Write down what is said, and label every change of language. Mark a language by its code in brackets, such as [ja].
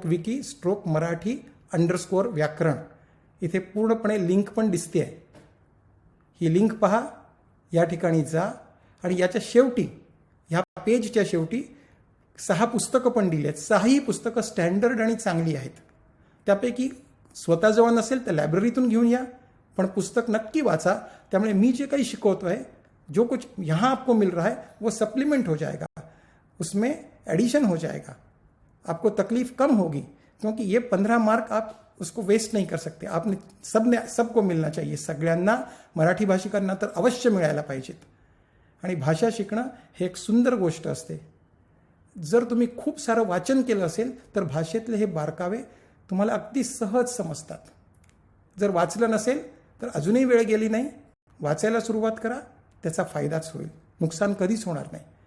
[mr] mr.wikipedia.org/wiki/मराठी_व्याकरण, इथे पूर्णपणे लिंक पण दिसते आहे। ही लिंक पहा, या ठिकाणी जा आणि याच्या शेवटी, ह्या पेजच्या शेवटी 6 पुस्तकं पण दिली आहेत। 6ही पुस्तकं स्टँडर्ड आणि चांगली आहेत। त्यापैकी स्वतःजवळ नसेल तर लायब्ररीतून घेऊन या, पण पुस्तक नक्की वाचा। त्यामुळे मी जे काही शिकवतोय, [hi] जो कुछ यहाँ आपको मिल रहा है वो सप्लीमेंट हो जाएगा, उसमें एडिशन हो जाएगा, आपको तकलीफ कम होगी, क्योंकि ये 15 मार्क आप उसको वेस्ट नहीं कर सकते. आपने सबको मिळणं चाहिए. [mr] सगळ्यांना, मराठी भाषिकांना तर अवश्य मिळायला पाहिजेत. आणि भाषा शिकणं हे एक सुंदर गोष्ट असते. जर तुम्ही खूप सारं वाचन केलं असेल तर भाषेतले हे बारकावे तुम्हाला अगदी सहज समजतात. जर वाचलं नसेल तर अजूनही वेळ गेली नाही, वाचायला सुरुवात करा, त्याचा फायदाच होईल, नुकसान कधीच होणार नाही.